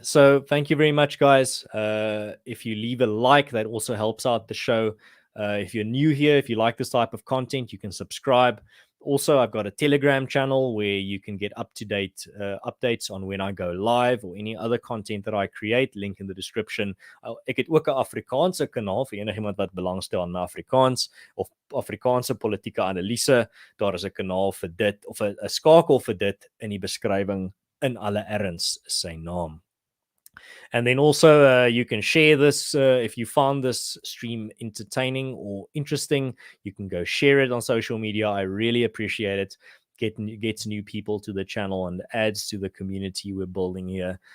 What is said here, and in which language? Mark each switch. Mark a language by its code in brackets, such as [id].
[en] So thank you very much, guys. If you leave a like, that also helps out the show. If you're new here, if you like this type of content, you can subscribe. Also, I've got a Telegram channel where you can get up-to-date updates on when I go live or any other content that I create. Link in the description. [af] Ek het ook 'n Afrikaanse kanaal vir enigiemand wat belangstel aan Afrikaans of Afrikaanse politieke analise. Daar is 'n kanaal vir dit of 'n skakel vir dit in die beskrywing. In alle erns sy naam. [en] And then also you can share this if you found this stream entertaining or interesting. You can go share it on social media. I really appreciate it. Gets new people to the channel and adds to the community we're building here.